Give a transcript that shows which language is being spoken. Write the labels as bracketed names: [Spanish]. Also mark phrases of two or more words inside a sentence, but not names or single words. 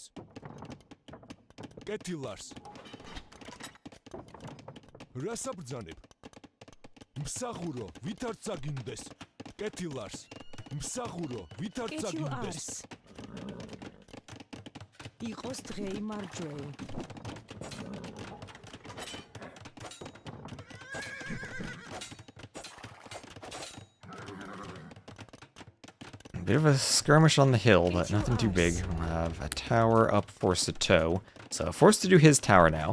[Georgian] კეთილარს. რას აბრძანებ? მსახურო, ვითარც აგინდეს. კეთილარს. მსახურო, ვითარც აგინდეს. იყოს დღეი მარჯვეი. [English] Bit of a skirmish on the hill, but nothing too big. We'll have a tower up for Sitaux. So forced to do his tower now.